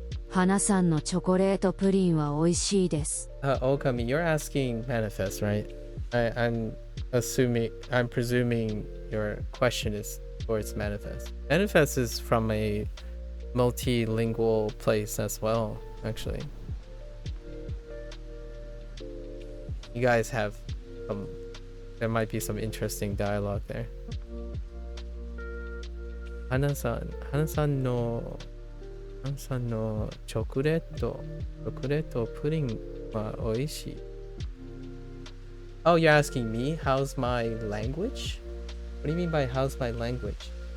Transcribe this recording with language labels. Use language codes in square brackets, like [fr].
[ja] 花さんのチョコレートプリンは美味しいです。 [en] Okami, you're asking manifest, right? I'm presuming your question is towards manifest. Manifest is from a multilingual place as well, actually. You guys have there might be some interesting dialogue there. [ja] Hana-san no ハンさんのチョコレートプリンは美味しい。 [en] Oh, you're asking me how's my language? What do you mean by how's my language?